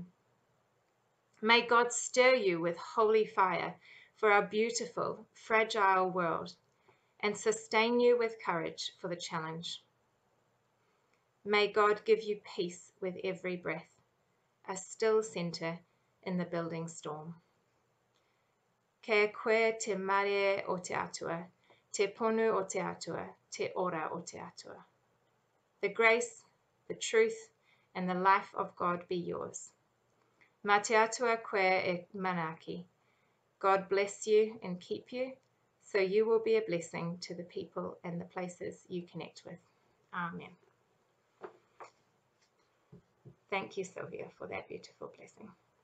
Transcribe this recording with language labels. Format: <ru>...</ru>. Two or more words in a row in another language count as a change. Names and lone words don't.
<en>May God stir you with holy fire for our beautiful, fragile world, and sustain you with courage for the challenge. May God give you peace with every breath, a still centre in the building storm.</en> <mi>Ke koe te mare o te atua, te ponu o te atua, te ora o te atua.</mi> <en>the grace, the truth, and the life of God be yours.</en> <mi>Mā te atua koe e manaki.</mi> <en>God bless you and keep you, so you will be a blessing to the people and the places you connect with. Amen. Thank you, Sylvia, for that beautiful blessing.</en>